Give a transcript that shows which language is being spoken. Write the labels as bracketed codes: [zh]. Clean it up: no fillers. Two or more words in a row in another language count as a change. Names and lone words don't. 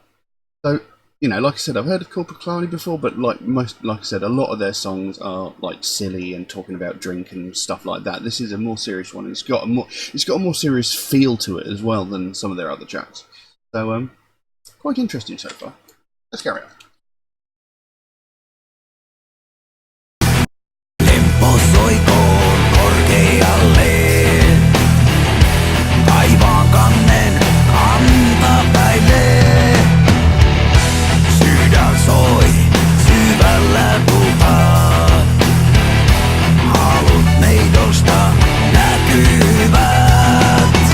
[en] So, like I said, I've heard of Korpiklaani before, but like I said, a lot of their songs are like silly and talking about drink and stuff like that. This is a more serious one. It's got a more serious feel to it as well than some of their other tracks. So quite interesting so far. Let's carry on. [fi] Lempo soikoon korkealle, taivaan kannen kantapäille. Sydän soi syvällä tupaa, halut neidosta näkyvät.